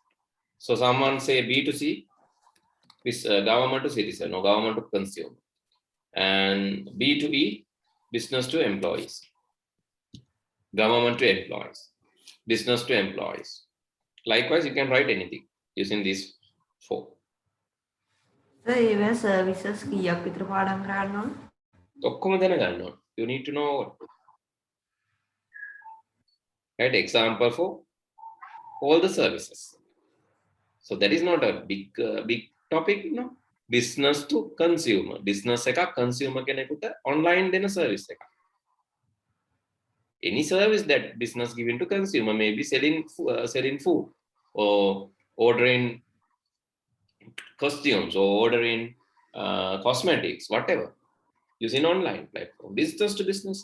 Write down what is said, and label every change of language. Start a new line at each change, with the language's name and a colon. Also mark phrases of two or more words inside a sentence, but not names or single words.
English: So someone say B to C is government to citizen or government to consumer. And B to E, business to employees, government to employees, business to employees. Likewise, you can write anything using these four. So even services
Sinhala: කියක් විතර පාඩම් කරන්න ඕන? ඔක්කොම දැනගන්න ඕන.
English: You need to know, right? Example for all the services. So that is not a big topic, you know. Business to consumer. Business එකක් consumer කෙනෙකුට online දෙන service එකක්. Any service that business given to consumer, may be selling food or ordering costumes or ordering cosmetics, whatever, using online platform. Business to business.